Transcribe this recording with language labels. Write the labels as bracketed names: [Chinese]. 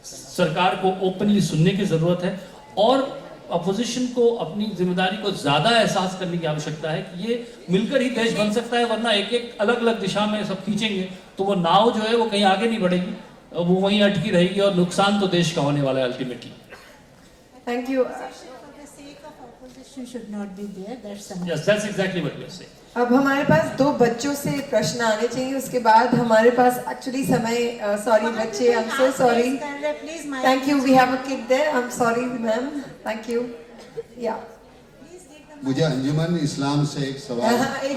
[Hindi] सरकार को ओपनली सुनने की ज़रूरत है और अपोजिशन को अपनी जिम्मेदारी को ज़्यादा एहसास करने की आवश्यकता है कि ये मिलकर ही देश बन सकता है, वरना एक एक अलग अलग दिशा में सब खींचेंगे तो वो नाव जो है वो कहीं आगे नहीं बढ़ेगी, वो वहीं अटकी रहेगी और नुकसान तो देश का होने वाला है ultimately. [English] Thank you. For the sake of opposition should not be there. That's enough. Yes, that's exactly what we are saying. [Hindi] अब हमारे पास 2 बच्चों से प्रश्न आने चाहिए, उसके बाद हमारे पास एक्चुअली समय सॉरी बच्चे, [English] I am so sorry, [Hindi] Please, my [English] thank you, [Hindi] we have a kid there, [English] I am sorry ma'am, thank you. [Hindi] या मुझे अंजुमन इस्लाम से एक सवाल एक